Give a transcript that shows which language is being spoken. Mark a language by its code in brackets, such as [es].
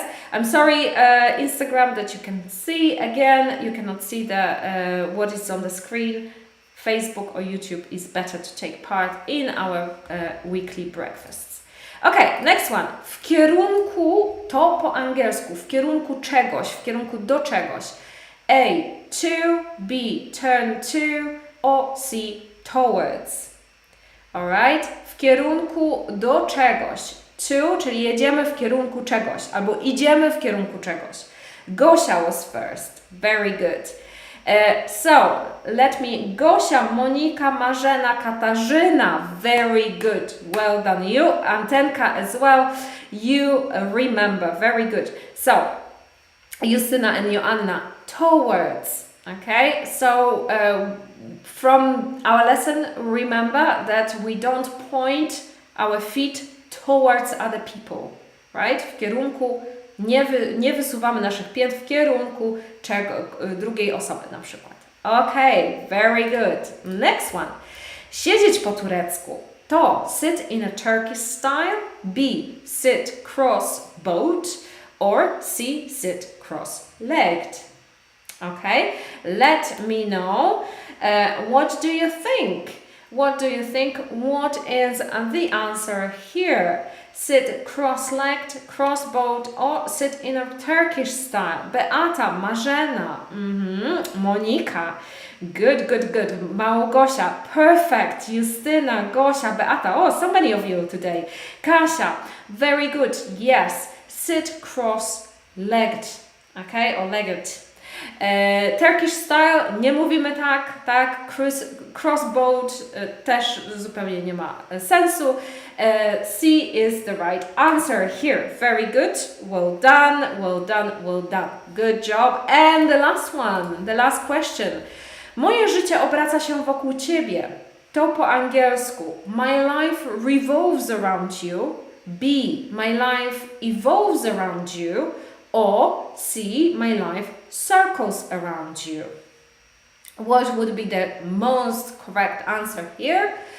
[en] I'm sorry, Instagram, that you can see. Again, you cannot see the what is on the screen. Facebook or YouTube is better to take part in our weekly breakfasts. Okay, next one. [pl] W kierunku, to po angielsku, w kierunku czegoś, w kierunku do czegoś. [en] A, to, B, turn to, or C, towards. Alright? [pl] W kierunku do czegoś. To, czyli jedziemy w kierunku czegoś, albo idziemy w kierunku czegoś. [en] Gosia was first. Very good. So, let me... Gosia, Monika, Marzena, Katarzyna. Very good. Well done you. Antenka as well. You remember. Very good. So, Justyna and Joanna. Towards. Okay? So, from our lesson, remember that we don't point our feet towards other people, right? [pl] W kierunku, nie wysuwamy naszych pięt w kierunku drugiej osoby na przykład. [en] Okay, very good. Next one. [pl] Siedzieć po turecku [en] to sit in a Turkish style, B, sit cross-bowed, or C, sit cross-legged. Okay, let me know. What do you think? What do you think? What is the answer here? Sit cross-legged, cross-bowed, or sit in a Turkish style? Beata, Marzena, Monika. Good. Małgosia, perfect. Justyna, Gosia, Beata. Oh, so many of you today. Kasia, very good. Yes, sit cross-legged. Okay, or legged. Turkish style, [pl] nie mówimy tak, crossbowed też zupełnie nie ma sensu. [en] C is the right answer here. Very good. Well done. Good job. And the last one, the last question. [pl] Moje życie obraca się wokół Ciebie. To po angielsku. [en] My life revolves around you. B. My life evolves around you. Or C. My life circles around you. What would be the most correct answer here?